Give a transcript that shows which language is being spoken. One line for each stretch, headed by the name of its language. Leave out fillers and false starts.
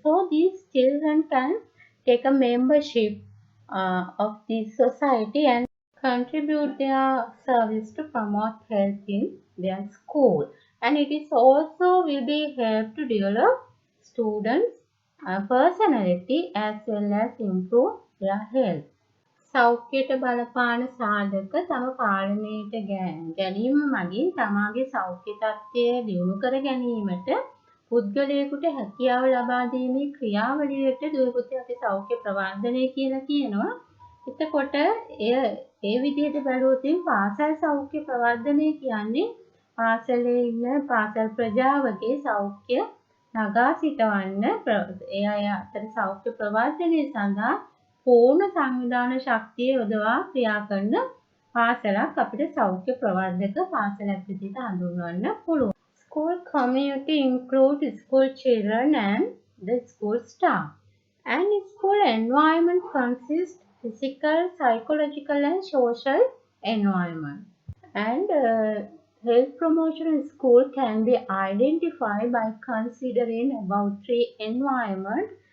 English: So these children can take a membership of this society and contribute their service to promote health in their school. And it is also will be help to develop students personality as well as improve their health.
Sinhala: සෞඛ්‍යයට බලපාන සාධක තම පාලනයට ගැනීම මගින් තමාගේ සෞඛ්‍ය තත්ත්වය දියුණු කර ගැනීමට පුද්ගලයෙකුට හැකියාව ලබා දීමේ ක්‍රියාවලියට දුවේ පුතේ අපි සෞඛ්‍ය ප්‍රවර්ධනය කියලා කියනවා. එතකොට ඒ විදිහට බැලුවොත් පාසල් සෞඛ්‍ය ප්‍රවර්ධනය කියන්නේ පාසලේ ඉන්න පාසල් ප්‍රජාවගේ සෞඛ්‍ය නගා සිටවන්න ඒ අය අතර සෞඛ්‍ය ප්‍රවර්ධනය සඳහා पूर्ण සංවිධාන ශක්තිය යොදවා ක්‍රියා කරන පාසලක් අපිට සෞඛ්‍ය ප්‍රවර්ධක පාසලක් විදිහට හඳුන්වන්න පුළුවන්.
English: School community include school children and the school staff. And school environment consists physical, psychological and social environment. And health promotion in school can be identified by considering about 3 environments.